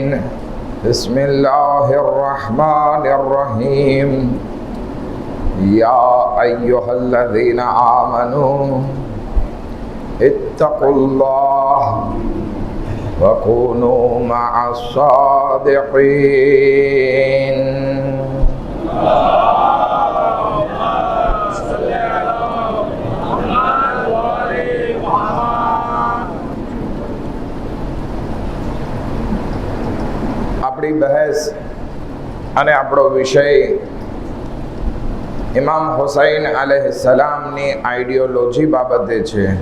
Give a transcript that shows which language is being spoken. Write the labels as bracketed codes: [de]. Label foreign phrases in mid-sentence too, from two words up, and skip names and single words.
[ar] بسم الله الرحمن الرحيم. يا أيها الذين آمنوا اتقوا الله وكونوا مع الصادقين. [gu] આપણી બહેસ અને આપણો વિષય ઇમામ હુસૈન અલૈહિસ્સલામની આઈડિયોલોજી બાબતે છે.